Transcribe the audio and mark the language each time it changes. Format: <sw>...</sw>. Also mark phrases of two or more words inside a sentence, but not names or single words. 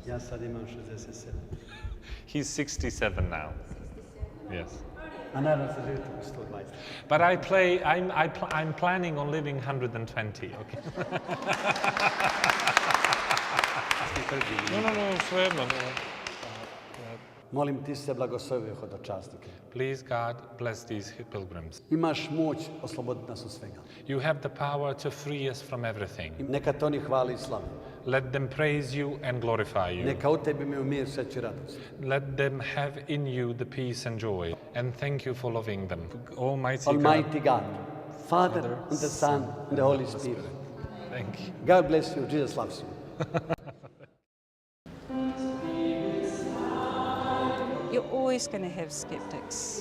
<en>He's 67 now. Yes. But I'm planning on living 120, okay? No, swear.</en> <hr>Molim ti se blagoslovi hodočasnike.</hr> <en>Please, God, bless these pilgrims.</en> <hr>Imaš moć osloboditi nas od svega.</hr> <en>You have the power to free us from everything.</en> <hr>Neka to oni hvali i slavi.</hr> <en>Let them praise you and glorify you.</en> <hr>Neka u tebi imaju mir, sreću i radost.</hr> <en>Let them have in you the peace and joy. And thank you for loving them. Almighty God, Father and the Son and the Holy Spirit. Thank you. God bless you. Jesus loves you. You're always going to have skeptics.</en>